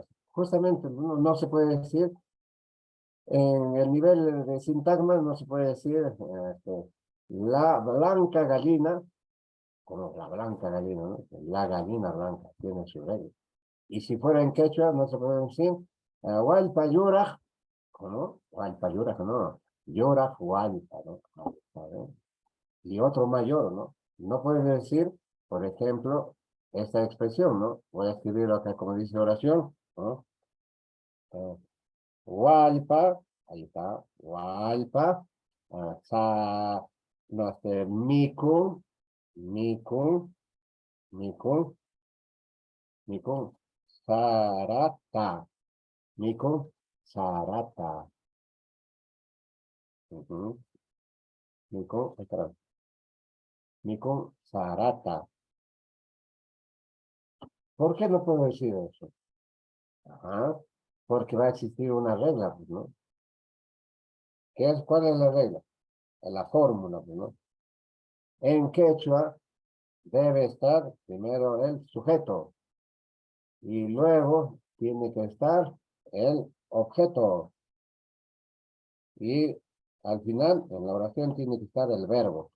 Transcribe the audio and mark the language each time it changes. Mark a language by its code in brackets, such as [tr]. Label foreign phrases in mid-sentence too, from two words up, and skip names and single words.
[es] Justamente no se puede decir, en el nivel de sintagma no se puede decir la blanca gallina, como la blanca gallina, ¿no? La gallina blanca tiene su regla. Y si fuera en quechua, no se puede decir, [qu] hualpa yuraj, ¿no? Hualpa yuraj, no, yuraj hualpa, [es] ¿no? ¿Sabe? Y otro mayor, ¿no? No puedes decir, por ejemplo, esta expresión, ¿no? Voy a escribirlo acá como dice oración, ¿no? Hualpa, ahí está, hualpa, no sé, [qu] miku, sarata, miku, sarata, miku, espera, miku, sarata. [es] ¿Por qué no puedo decir eso? Ajá, porque va a existir una regla, pues, ¿no? ¿Cuál es la regla? La fórmula, pues, ¿no? En quechua debe estar primero el sujeto y luego tiene que estar el objeto y al final en la oración tiene que estar el verbo.